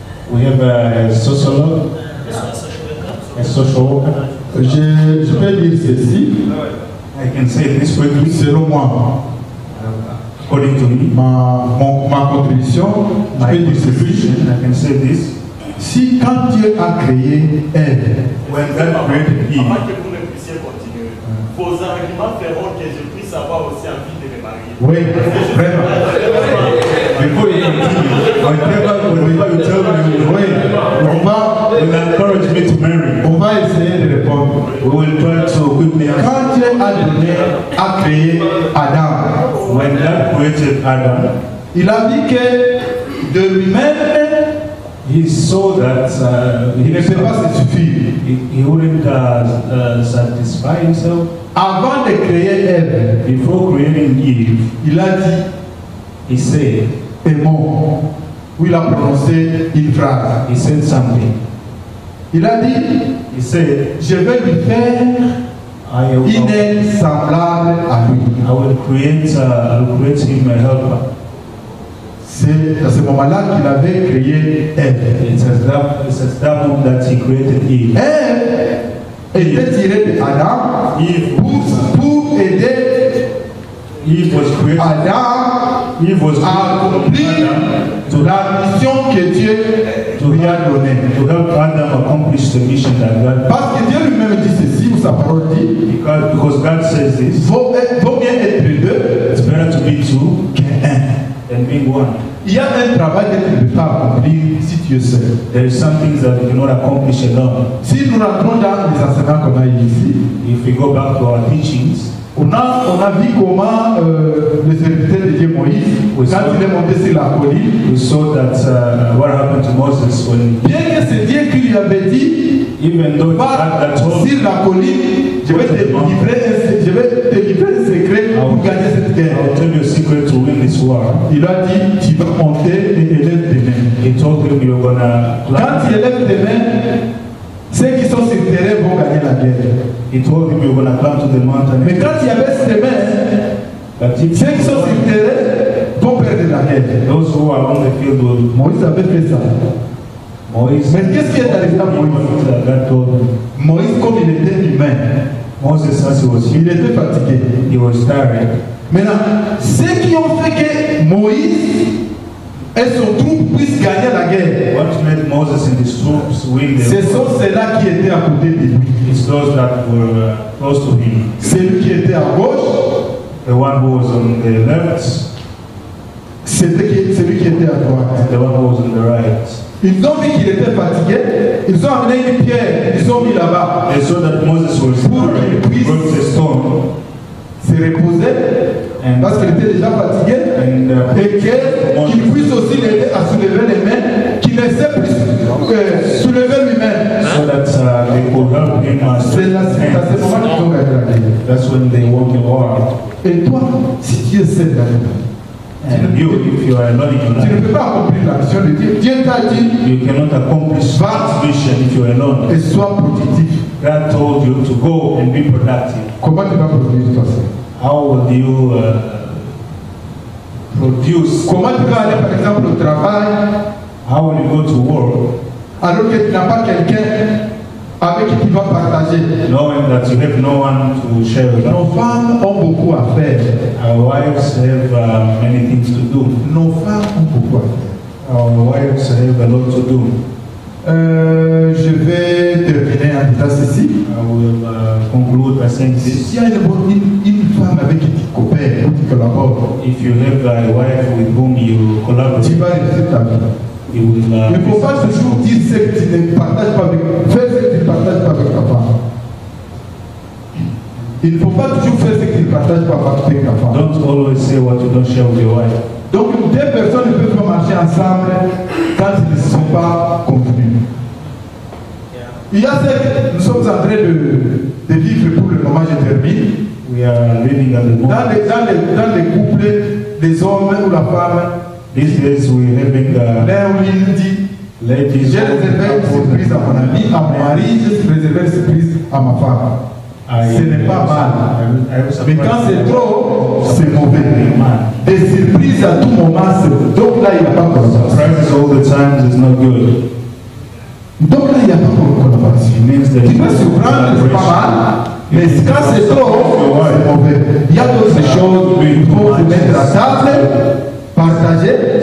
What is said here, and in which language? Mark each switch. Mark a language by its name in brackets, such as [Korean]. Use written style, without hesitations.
[English] We have a sociologue, a social worker. [French] Je vais dire ceci, [English] I can say this quickly. [French] selon moi, [English] According to me, [French] ma contribution, je [English] my [French] peux dire ceci. [English] contribution, I can say this. [French] Si quand Dieu a créé Ève, [English] When God created Eve, [French] Avant que vous ne puissiez continuer, vos arguments feront que je puisse avoir aussi envie de me marier. oui, vraiment, [English] before you continue, whatever you tell me, [French] oui, [English] will encourage me to marry. [French] on va essayer de répondre. [English] We will try to quickly answer. [French] Quand Dieu a créé Adam, [English] When God created Adam, [French] il a dit que de lui-même, [English] he saw that [French] il ne peut pas se suffire. [English] he wouldn't satisfy himself. [French] Avant de créer Ève, [English] Before creating Eve, [French] il a dit [English] he said, [French] aimons, où il a prononcé une phrase. [English] he said something. [French] Il a dit, [English] He said, [French] je vais lui faire une aide semblable à lui. [English] I will create him a helper. [French] C'est à ce moment-là qu'il avait créé Ève. [English] It's at that moment that he created Eve. [French] Ève était tirée de Adam pour aider [English] Eve was created. [French] Adam [English] Eve was [French] à accomplir [English] to [French] la mission que Dieu lui a donnée. [English] to help Adam accomplish the mission that God. [French] Parce que Dieu lui-même dit ceci, où sa parole dit, [English] Because God says this, [French] vaut bien être deux [English] it's better to be two [French] qu'un. [English] than being one. [French] Il y a un travail que tu ne peux pas accomplir si tu es seul. [English] There is some things that we cannot accomplish alone. [French] Si nous rentrons dans les enseignements qu'on a eu ici, [English] If we go back to our teachings, [French] On a vu comment le serviteur de Dieu Moïse, quand il est monté sur la colline, [English] We saw that what happened to Moses when, [French] bien que c'est Dieu qui lui avait dit, [English] even though [French] va [English] God told [French] sur la colline, je vais te livrer un secret pour gagner cette guerre. [English] I'll tell you a secret to win this war. [French] Il a dit, tu vas monter et élève tes mains. [English] He told him you're gonna [French] Quand tu élèves tes mains, ceux qui sont sur le terrain vont gagner la guerre. [English] He told him you're gonna come to the mountain. [French] Mais quand tu abaisses tes mains, [English] But [French] ceux qui sont sur le terrain vont perdre la guerre. [English] those who are on the field will. [French] Moïse avait fait ça. Moïse. Mais qu'est-ce qui est arrivé à Moïse? [English] God told him. [French] Moïse, comme il était humain, [English] Moses, as he was [French] il était fatigué. [English] he was tired. [French] Maintenant, ceux qui ont fait que Moïse et son troupe puissent gagner la guerre, [English] What made Moses and his troops win [French] ce [English] the [French] sont ceux-là qui étaient à côté de lui. [English] It's those that were close to him. [French] Celui qui était à gauche, [English] The one who was on the left, [French] c'était celui qui était à droite. [English] the one who was on the right. [French] Ils ont vu qu'il était fatigué, ils ont amené une pierre, ils ont mis là-bas. [English] They saw that Moses was tired. He brought a stone [French] Se reposer, parce qu'il était déjà fatigué, [English] and [French] et qu'il puisse aussi l'aider à soulever les mains, qu'il ne sait plus soulever lui-même. [English] so that they could help him. [French] C'est à ce moment qu'ils ont gagné la guerre. [English] That's when they won the war. [French] Et toi, si tu es seul dans le monde, [English] And you, if you are alone in your [French] tu ne [English] life, [French] peux pas accomplir la mission de Dieu. Dieu t'a dit, [English] you cannot accomplish that mission if you are alone. [French] et sois productif. [English] God told you to go and be productive. [French] Comment tu vas produire toi seul? [English] How will you produce? [French] Comment tu vas aller par exemple au travail [English] How will you go to work [French] alors que tu n'as pas quelqu'un avec qui tu vas partager? [English] knowing that you have no one to share with? [French] Nos femmes ont beaucoup à faire. [English] Our wives have many things to do. [French] Nos femmes ont beaucoup à faire. [English] Our wives have a lot to do. [French] Je vais terminer en disant ceci. [English] I will conclude by saying [French] Si [English] this. [French] il y a une femme avec qui tu coopères, ou tu collabores, [English] If you have a wife with whom you [French] tu [English] collaborate, [French] vas réussir ta vie. [English] you will [French] Il ne faut pas toujours dire ce que tu ne partages pas avec, fais ce que tu ne partages pas avec ta femme. Il ne faut pas toujours faire ce que tu ne partages pas avec ta femme. [English] don't always say what you don't share with your wife. [French] Donc deux personnes ne peuvent pas marcher ensemble quand ils ne se sont pas convenus. Il y a ce que nous sommes en train de vivre pour le moment, je termine. [English] We are living at the moment. [French] Dans les couples, les hommes ou la femme, [English] These days we're having [French] l'un où il dit, [English] ladies. [French] j'ai réservé une surprise à mon ami, à mon mari, j'ai réservé une surprise à ma femme. Ce n'est pas mal. Mais quand c'est trop, c'est mauvais. Des surprises à tout moment, donc là, il n'y a pas de collaboration. [English] Surprises all the time is not good. [French] Donc là, il n'y a pas de collaboration. [English] It means that [French] Tu peux surprendre, c'est pas mal, mais quand c'est trop, c'est mauvais. Il y a d'autres choses, il faut se mettre à table, partager,